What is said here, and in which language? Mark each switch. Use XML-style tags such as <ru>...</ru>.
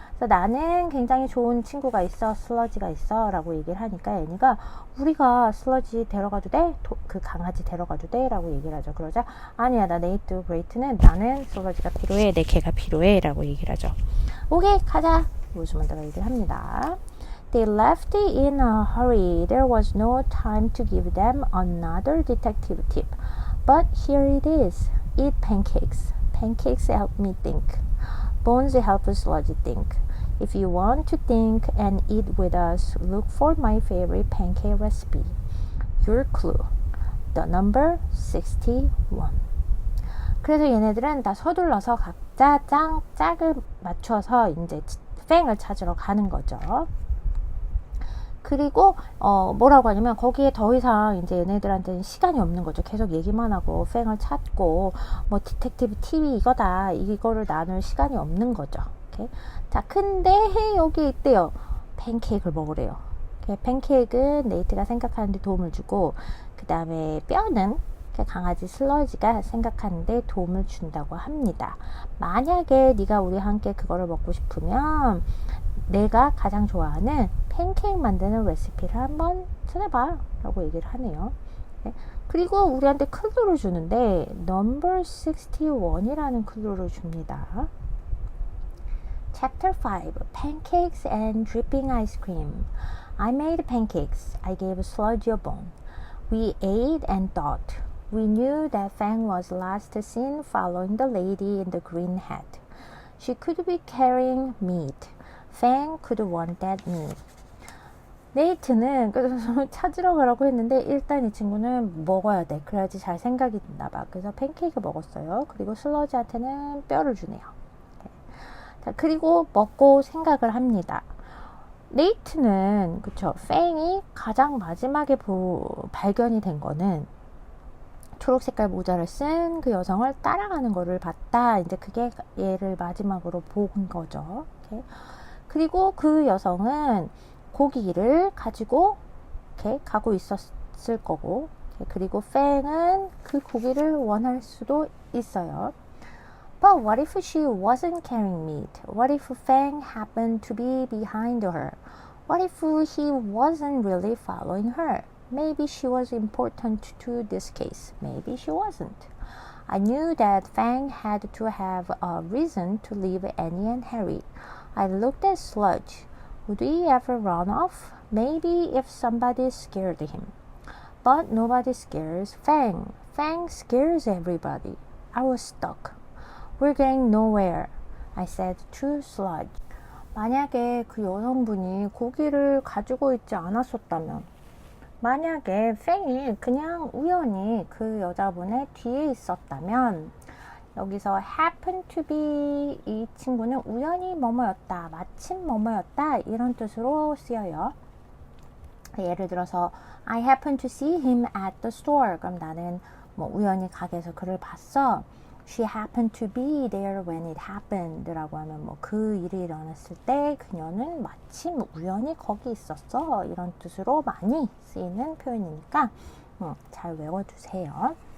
<ko>그래서 나는 굉장히 좋은 친구가 있어, 슬러지가 있어 라고 얘기를 하니까 애니가 우리가 슬러지 데려가도 돼? 그 강아지 데려가도 돼? 라고 얘기를 하죠. 그러자 아니야, 나 네이트 브레이트는 나는 슬러지가 필요해, 내 개가 필요해 라고 얘기를 하죠. 오케이, 가자, 로즈먼드가 얘기를 합니다.</ko> <en>They left in a hurry. There was no time to give them another detective tip. But here it is. Eat pancakes. Pancakes help me think. Bones help Sludge think. If you want to think and eat with us, look for my favorite pancake recipe. Your clue. The number 61.</en> <ko>그래서 얘네들은 다 서둘러서 각자 짝을 맞춰서 이제 팽을 찾으러 가는 거죠. 그리고 뭐라고 하냐면 거기에 더 이상 이제 얘네들한테는 시간이 없는 거죠. 계속 얘기만 하고 팽을 찾고 뭐 디텍티브 팁이 이거다, 이거를 나눌 시간이 없는 거죠. 오케이? 자, 근데 여기 있대요. 팬케이크를 먹으래요. 오케이? 팬케이크는 네이트가 생각하는데 도움을 주고, 그 다음에 뼈는 강아지 슬러지가 생각하는데 도움을 준다고 합니다. 만약에 네가 우리와 함께 그거를 먹고 싶으면 내가 가장 좋아하는 팬케이크 만드는 레시피를 한번 찾아봐 라고 얘기를 하네요. 그리고 우리한테 클루를 주는데</ko> <en>number 61</en> <ko>이라는 클루를 줍니다.</ko> <en>Chapter 5. Pancakes and dripping ice cream. I made pancakes. I gave Sludge a bone. We ate and thought. We knew that Fang was last seen following the lady in the green hat. She could be carrying meat. Fang could want that meat.</en> <ko>네이트는 그래서 찾으러 가라고 했는데 일단 이 친구는 먹어야 돼. 그래야지 잘 생각이 든다 봐. 그래서 팬케이크 먹었어요. 그리고 슬러지한테는 뼈를 주네요. 자, 그리고 먹고 생각을 합니다. 네이트는 그쵸, 팽이 가장 마지막에 발견이 된 거는 초록 색깔 모자를 쓴 그 여성을 따라가는 거를 봤다. 이제 그게 얘를 마지막으로 본 거죠. 오케이. 그리고 그 여성은 고기를 가지고 이렇게 가고 있었을 거고, 그리고 팽은 그 고기를 원할 수도 있어요.</ko> <en>But what if she wasn't carrying meat? What if Fang happened to be behind her? What if he wasn't really following her? Maybe she was important to this case. Maybe she wasn't. I knew that Fang had to have a reason to leave Annie and Harry. I looked at Sludge. Would he ever run off? Maybe if somebody scared him. But nobody scares Fang. Fang scares everybody. I was stuck. We're getting nowhere, I said to Sludge.</en> <ko>만약에 그 여성분이 고기를 가지고 있지 않았었다면, 만약에 팽이 그냥 우연히 그 여자분의 뒤에 있었다면, 여기서</ko> <en>happen to be</en> <ko>이 친구는 우연히 뭐뭐였다, 마침 뭐뭐였다 이런 뜻으로 쓰여요.</ko> <en>예를 들어서 I happened to see him at the store.</en> <ko>그럼 나는 뭐 우연히 가게에서 그를 봤어.</ko> <en>She happened to be there when it happened</en> <ko>라고 하면 뭐 그 일이 일어났을 때 그녀는 마침 우연히 거기 있었어 이런 뜻으로 많이 쓰이는 표현이니까 잘 외워두세요.</ko>